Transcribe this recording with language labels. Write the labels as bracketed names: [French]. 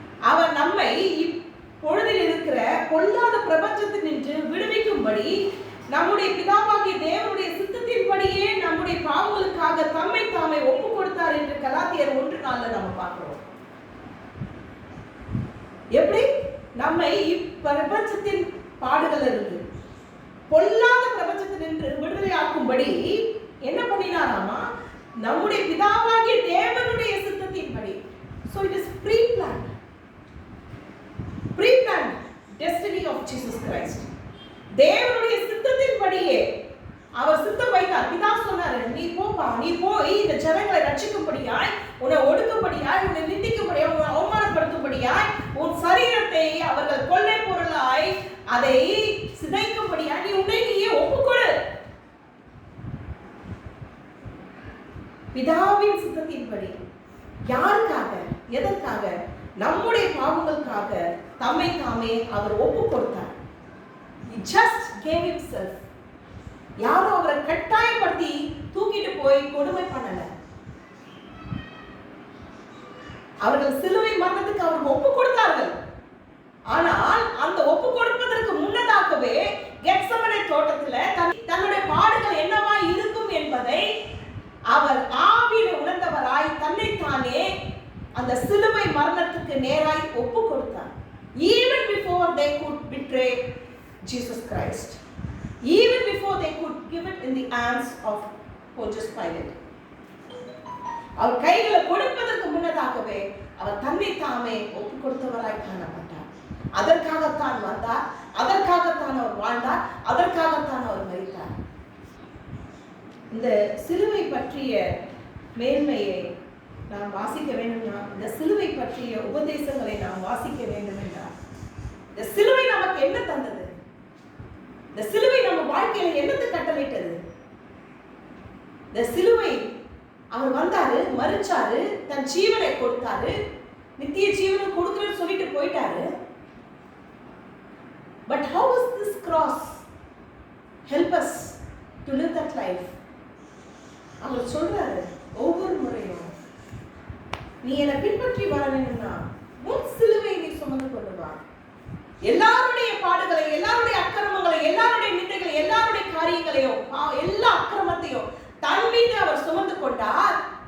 [Tamil] அவர் நம்மை இப்பொழுதில் இருக்கிற பொல்லாத பிரபஞ்சத்தில் நின்று விடுவிக்கும்படி நம்முடைய பிதாவாகிய தேவனுடைய சித்தத்தின்படியே நம்முடைய பாவங்களுக்காக தம்மை தாமே ஒப்பு கொடுத்தார் என்று கலாத்தியர் 1:4 நம்ம பார்க்கிறோம். எப்படி நம்மை இப்பிரபஞ்சத்தின் பாடுகள் இருந்து பொல்லாத பிரபஞ்சத்தில் நின்று விடுதலையாக்கும்படி என்ன பண்ணினாராமா? நம்முடைய பிதாவாகிய தேவனுடைய சித்தத்தின்படி. [English] So it is pre-planned destiny of Jesus Christ. [Tamil] தேவனுடைய சித்தத்தின்படியே அவர் சித்தம் வைத்தார். பிதா சொன்னாரு, நீ போப்பா, நீ போய் இந்த ஜனங்களை ரட்சிக்கும்படியாய், உன்னை ஒடுக்கும்படியாய், உன்னை நிந்திக்கும்படியாய், உன்னை அவமானப்படுத்தும்படியாய், உன் சரீரத்தை அவர்கள் கொள்ளை பொருளாய் அதை சிதைக்கும்படியாய் நீ உன்னை நீயே ஒப்புக்கொடு. பிதாவின் சித்தத்தின்படி. யாருக்காக? எதற்காக? நம்முடைய பாவங்களுக்காக தம்மை தாமே அவர் ஒப்பு கொடுத்தார். [English] He just gave himself. [Tamil] யாரும் அவரை கட்டாயப்படுத்தி தூக்கிட்டு போய் கொடுமை பண்ணல. அவர்கள் சிலுவை மரணத்துக்கு அவர் ஒப்பு கொடுத்தார்கள். ஆனால் அந்த ஒப்பு கொடுப்பதற்கு முன்னதாகவே கெத்செமனே தோட்டத்துல தன்னுடைய பாடுகள் என்னவா இருக்கும் என்பதை அவர் ஆவியில உணர்ந்தவராய் தன்னைத்தானே அந்த சிலுவை மரணத்துக்கு நேராய் ஒப்பு கொடுத்தார். [English] Even before they could betray Jesus Christ, even before they could give it in the hands of Pontius Pilate, [Tamil] அவர் கைகளை கொடுப்பதற்கு முன்னதாகவே அவர் தன்னை தாமே ஒப்பு கொடுத்தவராய் காணப்பட்டார். அதற்காகத்தான் வந்தார், அதற்காகத்தான் அவர் வாழ்ந்தார், அதற்காகத்தான் அவர் மரித்தார். இந்த சிலுவை பற்றிய மேன்மையை நாம் வாசிக்க வேண்டும்னா இந்த சிலுவை பற்றிய உபதேசங்களை நாம் வாசிக்க வேண்டும் என்றார். இந்த சிலுவை நமக்கு என்ன தந்தது? இந்த சிலுவை நம்ம வாழ்க்கையில என்னத்தை கட்டளையிட்டது? இந்த சிலுவை அவர் வந்தாரு, மரிச்சாரு, தன் ஜீவனை கொடுத்தாரு, நித்திய ஜீவனை கொடுக்கிறேன்னு சொல்லிட்டு போயிட்டாரு. [English] But how does this cross help us to live that life? [Tamil] அவர் சொல்றாரு, ஒவ்வொரு முறையும் நீ என்னை பின்பற்றி வர வேண்டும்னா உன் சிலுவை நீ சுமந்து கொண்டு வா. எல்லாருடைய பாடுகளை, எல்லாருடைய அக்கிரமங்களை, எல்லாருடைய நிந்தைகளை, எல்லாருடைய காரியங்களையும், எல்லா அக்கிரமத்தையும் தன் மீது அவர் சுமந்து கொண்டார்.